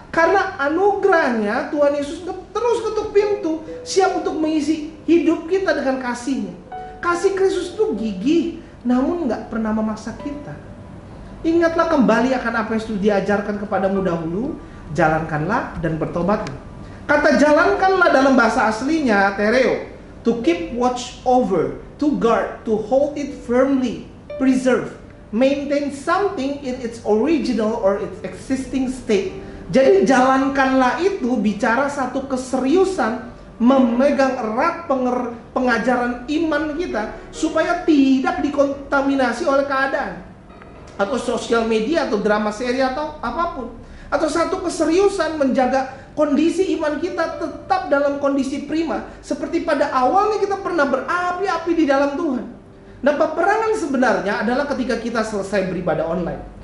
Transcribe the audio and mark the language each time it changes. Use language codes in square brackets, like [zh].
[id] Karena anugerahnya Tuhan Yesus terus ketuk pintu, siap untuk mengisi hidup kita dengan kasih-Nya. Kasih Kristus itu gigih, namun gak pernah memaksa kita. Ingatlah kembali akan apa yang sudah diajarkan kepadamu dahulu, jalankanlah dan bertobatlah. Kata jalankanlah dalam bahasa aslinya [en] tereo, to keep watch over, to guard, to hold it firmly, preserve, maintain something in its original or its existing state. [id] Jadi jalankanlah itu bicara satu keseriusan memegang erat pengajaran iman kita supaya tidak dikontaminasi oleh keadaan atau sosial media atau drama seri atau apapun, atau satu keseriusan menjaga kondisi iman kita tetap dalam kondisi prima seperti pada awalnya kita pernah berapi-api di dalam Tuhan. Nah, peperangan sebenarnya adalah ketika kita selesai beribadah online.